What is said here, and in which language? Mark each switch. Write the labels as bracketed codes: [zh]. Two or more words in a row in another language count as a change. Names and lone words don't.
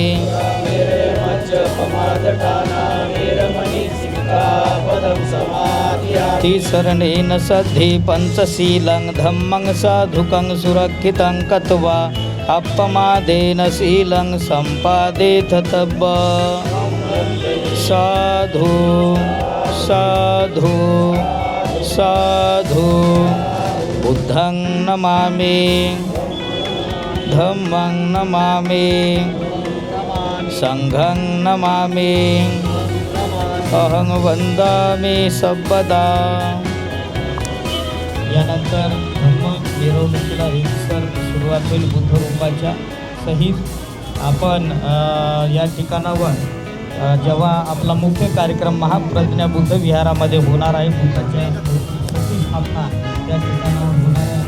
[pi] तिसरणेन सद्धि पंचशीलं धम्मं साधुकं सुरक्षितं कत्वा अपमादेन शीलं सम्पादेत तब्ब. साधु साधु साधु बुद्धं नमामि धम्मं नमामि संघं नमामि अहं वन्दामि सर्वदा. [mr] यानंतर धम्म मिरवणुकीला एकसर सुरुवात होईल बुद्धरूपाच्या सहित. आपण या ठिकाणावर जेव्हा आपला मुख्य कार्यक्रम महाप्रज्ञा बुद्ध विहारामध्ये होणार आहे, बुद्धाच्या प्रतिष्ठापना त्या ठिकाणावर होणार आहे.